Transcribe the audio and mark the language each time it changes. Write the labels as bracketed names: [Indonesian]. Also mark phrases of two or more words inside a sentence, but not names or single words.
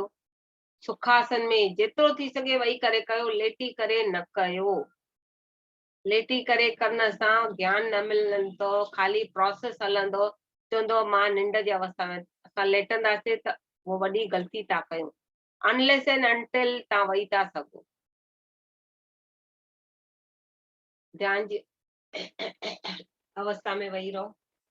[Sindhi] सुखासन में जेतिरो थी सघे वेही करे कयो, लेटी करे न कयो। लेटी करे करण सां ज्ञान न मिलंदो, खाली प्रोसेस हलंदो, चवंदो मां निंड जी अवस्था में। असां लेटंदासीं त वो वॾी ग़लती था कयूं, [English] unless and until [Sindhi] तव्हां वेही था सघो। ध्यान जी अवस्था में वेही रहो।